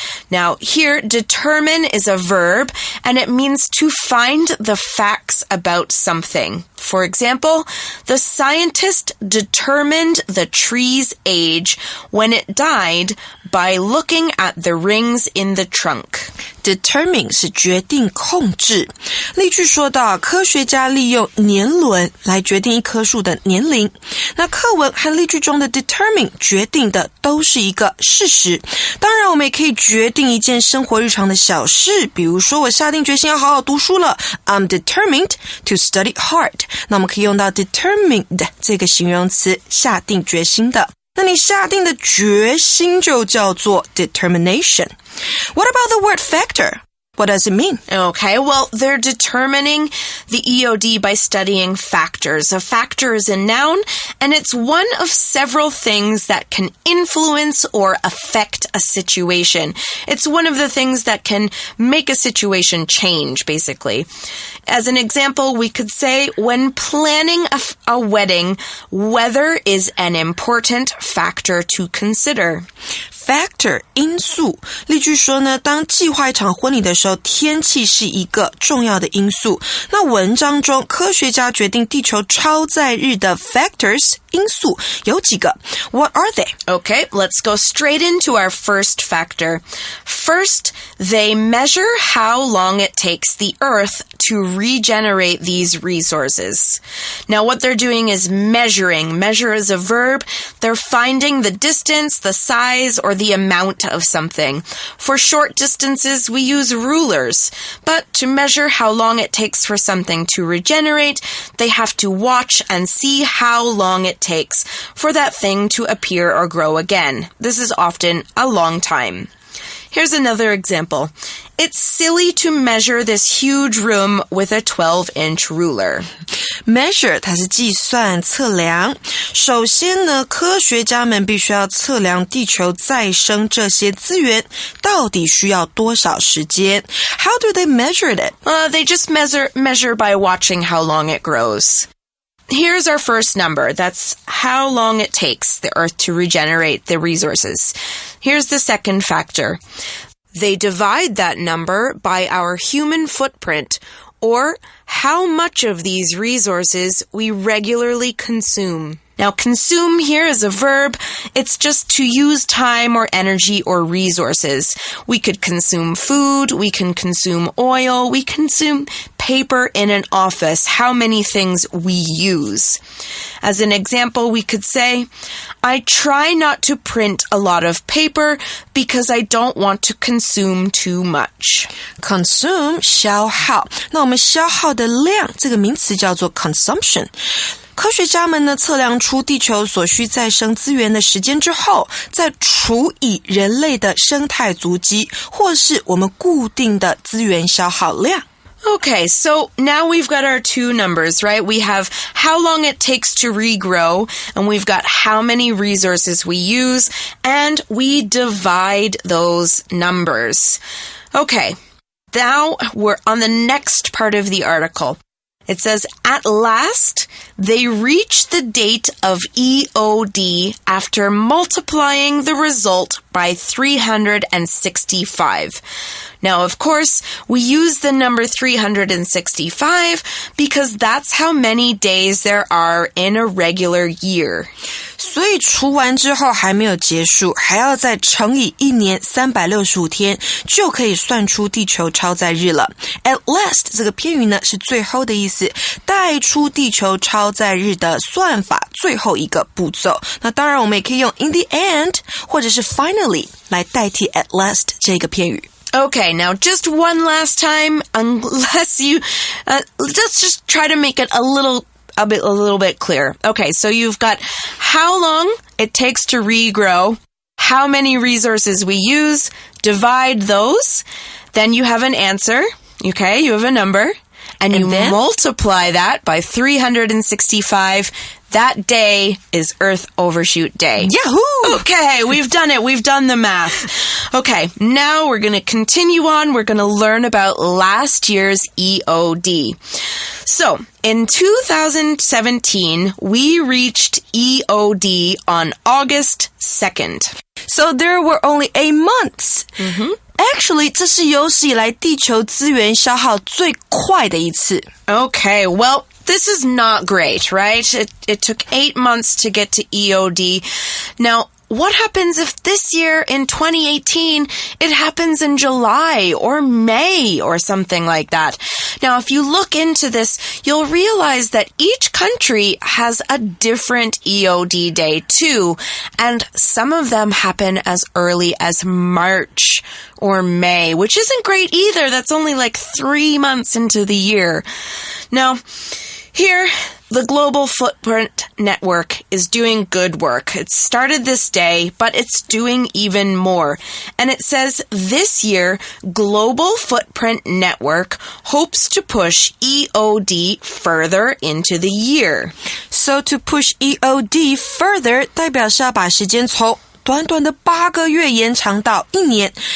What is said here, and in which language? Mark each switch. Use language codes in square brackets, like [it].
[en] Now, here, determine is a verb, and it means to find the facts about something. For example, the scientist determined the tree's age when it died by looking at the rings in the trunk. [zh] Determine 是决定控制。例句说到，科学家利用年轮来决定一棵树的年龄。那课文和例句中的 determine 决定的都是一个事实。当然，我们也可以决定一件生活日常的小事，比如说我下定决心要好好读书了。 [en] I'm determined to study hard. [zh] 那我们可以用到 determined 这个形容词，下定决心的。那你下定的决心就叫做 determination. [en] What about the word factor? What does it mean? Okay, well, they're determining the EOD by studying factors. A factor is a noun, and it's one of several things that can influence or affect a situation. It's one of the things that can make a situation change, basically. As an example, we could say, when planning a wedding, weather is an important factor to consider. [zh] Factor 因素，例句说呢，当计划一场婚礼的时候，天气是一个重要的因素。那文章中，科学家决定地球超载日的 factors 因素有几个 ？ [en] What are they? Okay, let's go straight into our first factor. First, they measure how long it takes the Earth to regenerate these resources. Now, what they're doing is measuring. Measure is a verb. They're finding the distance, the size, or the amount of something. For short distances, we use rulers. But to measure how long it takes for something to regenerate, they have to watch and see how long it takes for that thing to appear or grow again. This is often a long time. Here's another example. It's silly to measure this huge room with a 12-inch ruler. [zh] Measure 它是计算测量。首先呢，科学家们必须要测量地球再生这些资源到底需要多少时间。 [en] How do they measure it? They just measure by watching how long it grows. Here's our first number. That's how long it takes the Earth to regenerate the resources. Here's the second factor. They divide that number by our human footprint, or how much of these resources we regularly consume. Now, consume here is a verb. It's just to use time or energy or resources. We could consume food, we can consume oil, we consume paper in an office, how many things we use. As an example, we could say, I try not to print a lot of paper because I don't want to consume too much. [zh] Consume 消耗，那我们消耗的量这个名词叫做 consumption。科学家们呢测量出地球所需再生资源的时间之后，再除以人类的生态足迹，或是我们固定的资源消耗量。 [en] Okay, so now we've got our two numbers, right? We have how long it takes to regrow, and we've got how many resources we use, and we divide those numbers. Okay, now we're on the next part of the article. It says, at last, they reach the date of EOD after multiplying the result by 365. Now, of course, we use the number 365 because that's how many days there are in a regular year. [zh] 所以除完之后还没有结束，还要再乘以1年365天，就可以算出地球超载日了。 At last 这个片语呢是最后的意思，带出地球超载日的算法最后一个步骤。那当然我们也可以用 in the end 或者是 finally 来代替 at last 这个片语。 [en] Okay, now just one last time, unless you, let's just try to make it a little bit clearer. Okay, so you've got how long it takes to regrow, how many resources we use, divide those, then you have an answer, okay, you have a number, and you then? multiply that by 365, that day is Earth Overshoot Day. Yahoo! Okay, we've done it. We've done the math. Okay, now we're going to continue on. We're going to learn about last year's EOD. So, in 2017, we reached EOD on August 2nd. So there were only 8 months. Actually, [zh] 这是有史以来地球资源消耗最快的一次。 [en] Okay, well, this is not great, right? It took 8 months to get to EOD. Now, what happens if this year in 2018, it happens in July or May or something like that? Now, if you look into this, you'll realize that each country has a different EOD day too, and some of them happen as early as March or May, which isn't great either. That's only like 3 months into the year. Now, here, the Global Footprint Network is doing good work. It started this day, but it's doing even more. And it says this year, Global Footprint Network hopes to push EOD further into the year. So to push EOD further [zh] 代表是要把时间从短短的8个月延长到1年.